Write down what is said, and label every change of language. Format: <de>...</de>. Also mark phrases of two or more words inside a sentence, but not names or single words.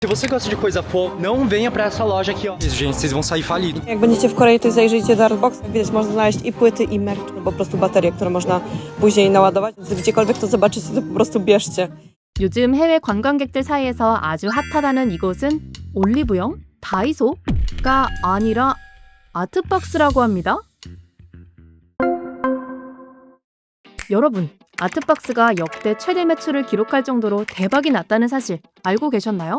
<pt>Se você gosta de coisa fofa, não venha pra essa loja aqui, ó. Gente, vocês vão sair falidos.</pt> <pl>Jak będziecie w Korei, to zajrzyjcie do Artbox. Jak widać, można znaleźć i płyty, i merch, no po prostu baterie, które można później naładować. Więc gdziekolwiek to zobaczycie, to po prostu bierzcie.</pl> <ko>요즘 해외 관광객들 사이에서 아주 핫하다는 이곳은 올리브영? 다이소가 아니라 아트박스라고 합니다. 여러분, 아트박스가 역대 최대 매출을 기록할 정도로 대박이 났다는 사실 알고 계셨나요?</ko>